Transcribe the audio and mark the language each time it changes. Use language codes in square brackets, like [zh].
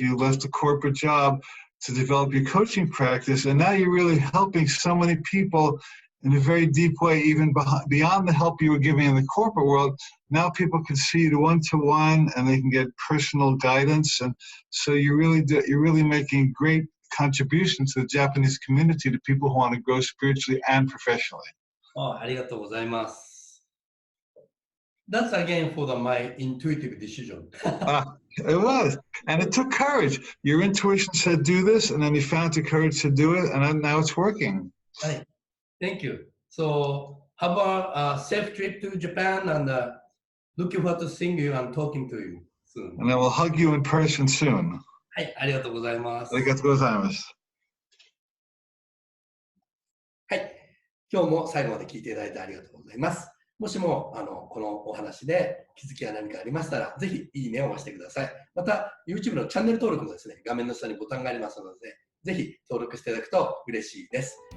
[en] You left a corporate job to develop your coaching practice, and now you're really helping so many people in a very deep way, even beyond the help you were giving in the corporate world. Now people can see you one-to-one, and they can get personal guidance. And so you're really making great contribution to the Japanese community, to people who want to grow spiritually and professionally. [ja] ありがとうございます。 [en] That's again for my intuitive decision. It was. And it took courage. Your intuition said do this, and then you found the courage to do it, and now it's working. [ja] はい。 [en] Thank you. So, have a safe trip to Japan, and looking forward to seeing you and talking to you soon. And I will hug you in person soon. [ja] はい、ありがとうございます。ありがとうございます。はい。今日も最後まで聞いていただいてありがとうございます。もしもこのお話で気づきや何かありましたら、ぜひいいねを押してください。また、YouTube のチャンネル登録もですね、画面の下にボタンがありますので、ぜひ登録していただくと嬉しいです。